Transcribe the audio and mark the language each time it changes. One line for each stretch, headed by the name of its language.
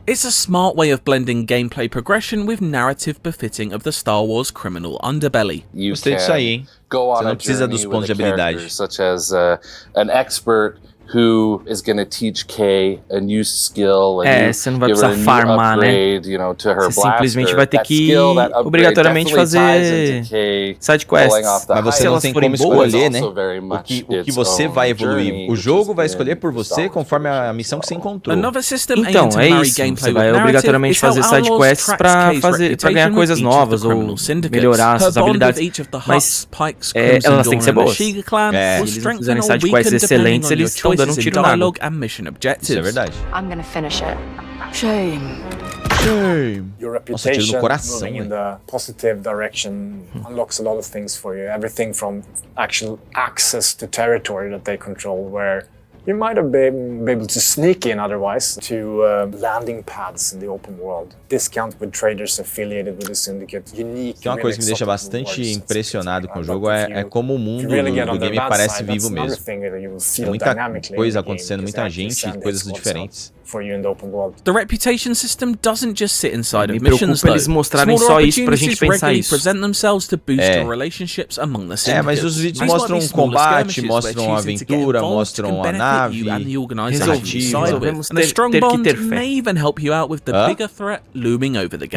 English: It's a smart way of blending gameplay progression with narrative befitting of the Star Wars criminal underbelly. You can go on a journey with a character such as an expert who is going to teach Kay a new skill and give her a new upgrade, you know, to her blaster.
Portuguese: Simplesmente vai ter que obrigatoriamente fazer side quests. Mas você não tem como escolher, né? O que você vai evoluir. O jogo vai escolher por você conforme a missão que você encontrou. Então, é isso. Você vai obrigatoriamente fazer side quests pra ganhar coisas novas ou melhorar suas habilidades. Mas elas têm que ser boas. Se eles não fizerem side quests excelentes, eles estão dando um tiro na água. Isso é verdade.
English: I'm gonna finish it. Shame. Your reputation moving in the positive direction unlocks a lot of things for you. Everything from actual access to territory that they control, where you might have been able to sneak in otherwise, to landing pads in the open world. Discount with traders affiliated with the syndicate. Unique.
Portuguese: Tem uma coisa que me deixa bastante impressionado com o jogo é como o mundo do game parece vivo mesmo. Tem muita coisa acontecendo, muita gente e coisas diferentes.
English: The reputation system doesn't just sit inside of missions, though.
Portuguese: Eles mostrarem só isso pra gente pensar isso.
English: Present themselves to boost your relationships among the syndicates.
Portuguese: Mas os vídeos mostram um combate, mostram uma aventura, mostram a nave, resolvemos ter que ter fé.
English: May even help you out with the bigger threat looming over the galaxy.